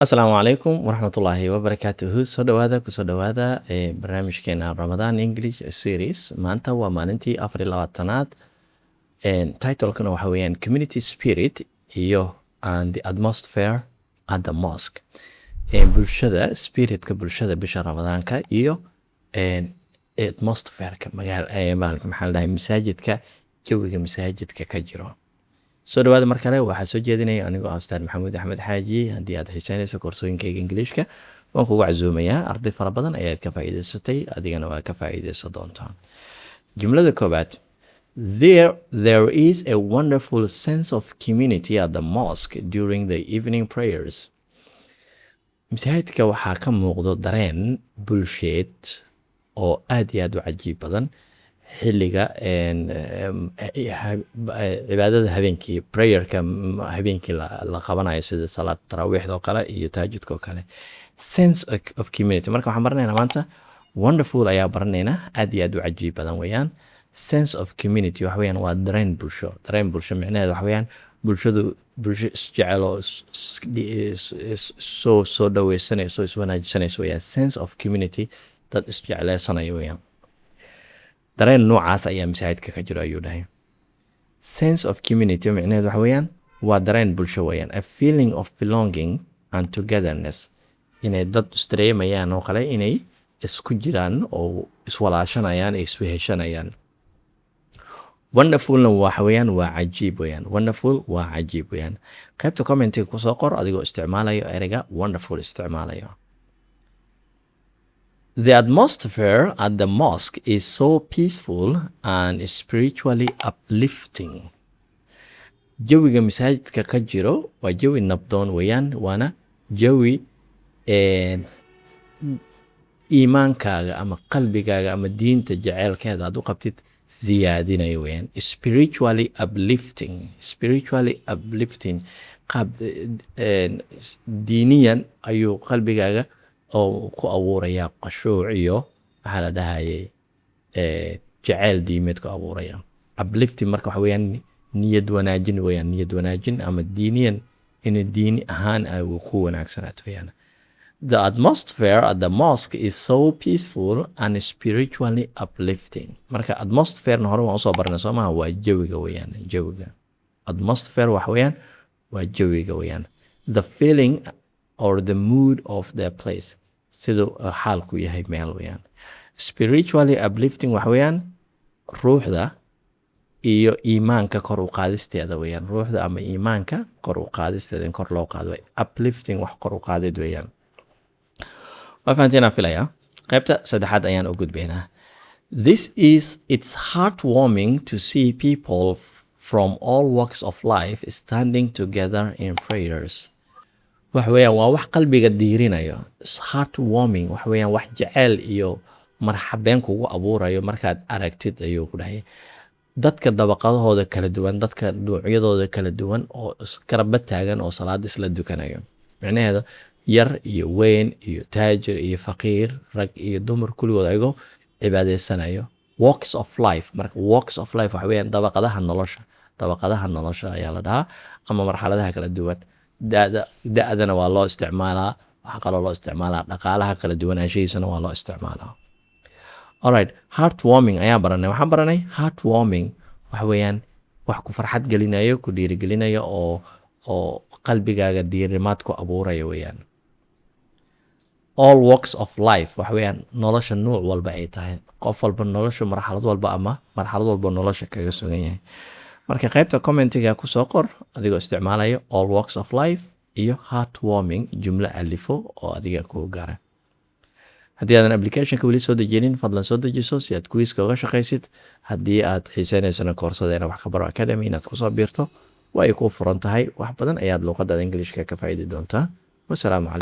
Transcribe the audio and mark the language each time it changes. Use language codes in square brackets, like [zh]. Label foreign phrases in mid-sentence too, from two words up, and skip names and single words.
[so] asalaamu calaykum waraxmatullaahi wabarakaatuhu soo dhawaada kusoo dhawaada barnaamijkeena ramadan [en] english series [so] maanta waa maalintii 24aad titlekana waxa weeyaan [en] community spirit [so] iyo [en] and the atmosphere at the mosque. [so] Bulshada spiritka bulshada bisha ramadaanka iyo atmosphereka maxaa la dhahay masaajidka jawiga masaajidka ka jiro. soo dhawaada mar kale waxaa soo jeedinaya anigoo ah ustaad maxamuud axmed xaaji. haddii aad xiisaynayso koorsooyinkayga ingiliishka waan kugu casuumayaa. arday fara badan ayaad ka faa'iidaysatay, adigana waa ka faa'iidaysan doontaa. jumlada koobaad, [en] there is a wonderful sense of community at the mosque during the evening prayers. [so] masaajidka waxaa ka muuqdo dareen bulsheed oo aad iyo aad u cajiib badan xilliga cibaadada habeenkii prayerka habeenkii la qabanayo sida salaad taraawiixda oo kale iyo tahajudka oo kale. [en] sense of community [so] marka waxaan baranaynaa maanta wonderful ayaa baranaynaa, aad iyo aad u cajiib badan weeyaan. [en] sense of community [so] waxa weeyaan waa dareen bulsho. dareen bulsho micnaheedu waxa weeyaan bulsho isjecel oo soo dhaweysanayso iswanaajisanayso weeyaan. [en] sense of community [so] dad isjecleysanayo weeyaan. dareen noocaas ayaa masaajidka ka jiro ayuu dhahay. [en] sense of community [so] micnaheedu waxa weeyaan waa dareen bulsho weeyaan. [en] a feeling of belonging and togetherness, [so] inay dad isdareemayaan oo kale inay isku jiraan oo iswalaashanayaan ee isweheshanayaan. wonderfulna waxa weeyaan waa cajiib weeyaan. wonderful waa cajiib weeyaan. qaybta commentiga kusoo qor adigoo isticmaalayo ereyga wonderful isticmaalayo. [en] The atmosphere at the mosque is so peaceful and spiritually uplifting. [so] jawiga masaajidka ka jiro waa jawi nabdoon weeyaan, waana jawi iimaankaaga ama qalbigaaga ama diinta jaceylkeeda aad u qabtid ziyaadinayo weeyaan. [en] spiritually uplifting. spiritually uplifting [so] qaab diiniyan ayuu qalbigaaga oo ku abuuraya qashuuc iyo waxaa la dhahayay jaceyl diimeed ku abuuraya. uplifting marka waxa weeyaan niyad wanaajin weeyaan. niyad wanaajin ama diiniyan in diini ahaan ay ku wanaagsanaato weeyaan. [en] The atmosphere at the mosque is so peaceful and spiritually uplifting. [so] marka atmosphere hore waan usoo barnay soo maha, waa jawiga weeyaan. jawiga atmosphere waxa weeyaan waa jawiga weeyaan. [en] the feeling or the mood of the place, [so] siduu xaalku yahay meel weeyaan. [en] spiritually uplifting [so] waxa weeyaan ruuxda iyo iimaanka kor u qaadisteeda weeyaan. ruuxda ama iimaanka kor u qaadisteeda in kor loo qaado. uplifting wax kor u qaadid weeyaan. waa fahanteena filaya. qaybta saddexaad ayaan u gudbaynaa. [en] It's heartwarming to see people from all walks of life standing together in prayers. [so] waxa weeyaan waa wax qalbiga diirinayo. heartwarming waxa weeyaan wax jaceyl iyo marxabeen kugu abuurayo markaad aragtid ayuu ku dhahay. dadka dabaqadahooda kala duwan, dadka noocyadooda kala duwan oo iskaraba taagan oo salaad isla dukanayo. micnaheedu yar iyo weyn iyo taajir iyo faqiir, rag iyo dumar kulligood ayagoo cibaadaysanayo. [en] walks of life [so] marka [en] walks of life [so] waxa weeyaan dabaqadaha nolosha. dabaqadaha nolosha ayaa la dhahaa ama marxaladaha kala duwan. da-dana waa loo isticmaalaa. waxaa kaloo loo isticmaalaa dhaqaalaha kala duwanaanshahiisana waa loo isticmaalaa. alright, heartwarming ayaan baranay. waxaan baranay heartwarming waxa weeyaan wax ku farxad gelinayo, ku dhiirigelinayo oo qalbigaaga diirimaad ku abuuraya weeyaan. [en] all walks of life [so] waxa weeyaan nolosha nuuc walba ay tahay. qof walba nolosha marxalad walba ama marxalad walba nolosha kaga sugan yahay. marka qaybta commentiga kusoo qor adigoo isticmaalayo [en] all walks of life [so] iyo heartwarming jumlo alifo oo adiga kuu gaara. haddii aadan applicationka weli soo dejinin fadlan soo dejiso si aad quiz-ka uga shaqaysid. haddii aad xiisaynaysana koorsadeena wax ka baro academy inaad kusoo biirto waa ay kuu furan tahay. wax badan ayaad luuqadda ingiliishka ka faa'iidi doontaa.